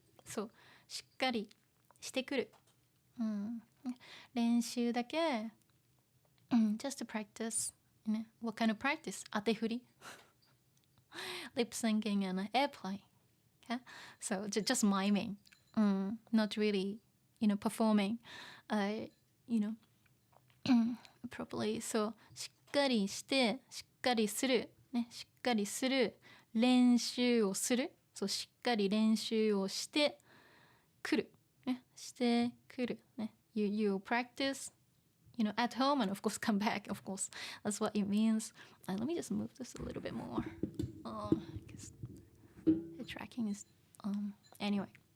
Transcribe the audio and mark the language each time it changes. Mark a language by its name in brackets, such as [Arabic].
[Japanese] So, しっかりしてくる。練習だけ、 [English] just to practice. What kind of practice? 当て振り lip syncing and airplay. Okay? So just miming. Not really, performing, properly. [Japanese] So しっかりしてしっかりする。ね、しっかりする。練習をする。そう、しっかり練習をしてくる。ね、してくる。ね。 [English] You practice, at home, and of course come back, of course. That's what it means. Let me just move this a little bit more. Because the tracking is, anyway.